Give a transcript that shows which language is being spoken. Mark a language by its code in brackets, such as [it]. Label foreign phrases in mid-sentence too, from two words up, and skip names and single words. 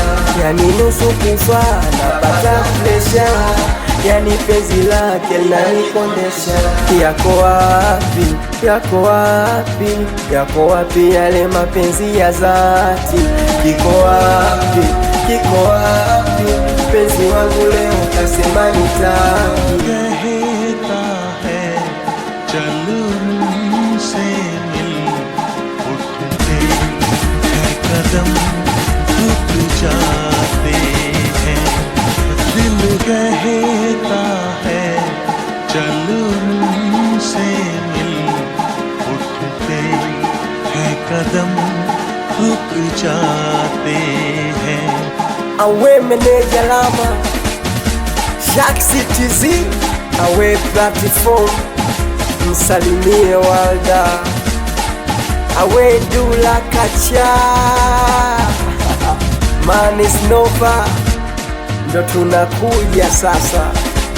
[sw] Yani nusu kufa napata plesha, yani penzi lake linanipondesha. Yako wapi, yako wapi, yako wapi yale mapenzi ya dhati? Kiko wapi, kiko wapi penzi wangu leo kasema nitaki? [hi] कहता है चल उनसे मिल उठते हैं कदम रुक जाते हैं। दिल कहता है चल उनसे मिल उठते हैं कदम रुक जाते हैं। [sw] Awe meneja lama Shaxi TZ, awe platform, msalimie Walda, awe Dula Kacha. Manis Nova ndo tunakuja sasa.